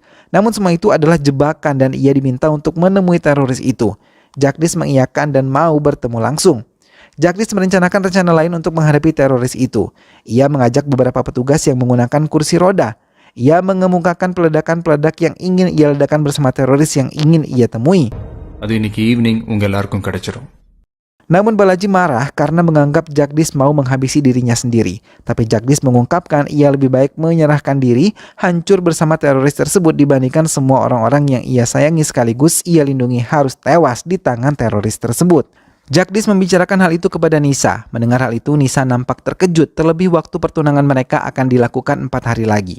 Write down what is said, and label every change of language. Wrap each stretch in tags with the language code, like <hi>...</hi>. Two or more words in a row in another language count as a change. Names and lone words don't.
<id>Namun semua itu adalah jebakan dan ia diminta untuk menemui teroris itu. Jagdish mengiyakan dan mau bertemu langsung. Jagdish merencanakan rencana lain untuk menghadapi teroris itu. Ia mengajak beberapa petugas yang menggunakan kursi roda. Ia mengemukakan peledakan-peledak yang ingin ia ledakan bersama teroris yang ingin ia temui.</id> <ta>அது இன்னைக்கு ஈவினிங் உங்க எல்லாருக்கும் கிடைச்சிரும்.</ta> <id>Namun Balaji marah karena menganggap Jagdish mau menghabisi dirinya sendiri. Tapi Jagdish mengungkapkan ia lebih baik menyerahkan diri, hancur bersama teroris tersebut dibandingkan semua orang-orang yang ia sayangi sekaligus ia lindungi harus tewas di tangan teroris tersebut. Jagdish membicarakan hal itu kepada Nisa. Mendengar hal itu, Nisa nampak terkejut, terlebih waktu pertunangan mereka akan dilakukan 4 hari lagi.</id>